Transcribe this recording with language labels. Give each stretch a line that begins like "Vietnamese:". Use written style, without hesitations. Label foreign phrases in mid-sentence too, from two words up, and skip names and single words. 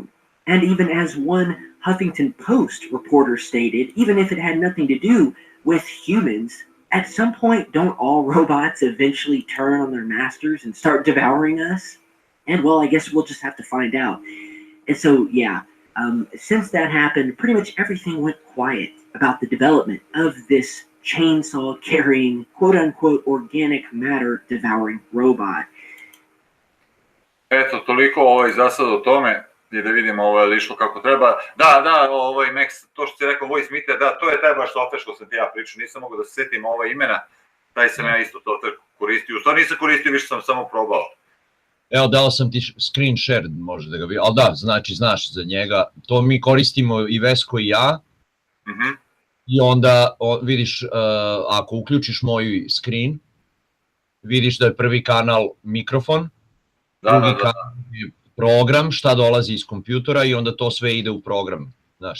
English: And even as one Huffington Post reporter stated, even if it had nothing to do with humans, at some point, don't all robots eventually turn on their masters and start devouring us? And well, I guess we'll just have to find out. And so, yeah, since that happened, pretty much everything went quiet about the development of this chainsaw-carrying, quote-unquote, organic matter-devouring robot.
Serbian: Eto, toliko za sad o tome i da vidimo li išlo kako treba. Da, Max, to što si rekao,
English: voice meter,
Serbian: da, to je taj baš software što sam ti ja pričao, nisam mogao da se setim imena, taj sam ja isto software koristio, u stvari nisam koristio, više sam samo probao. Evo, dao sam ti
English: screen share,
Serbian: može da ga vidi, ali da, znači, znaš za njega, to mi koristimo i Vesko i ja, i onda vidiš, ako uključiš moj screen, vidiš da je prvi kanal mikrofon, drugi kanal je program, šta dolazi iz kompjutora i onda to sve ide u program, znaš.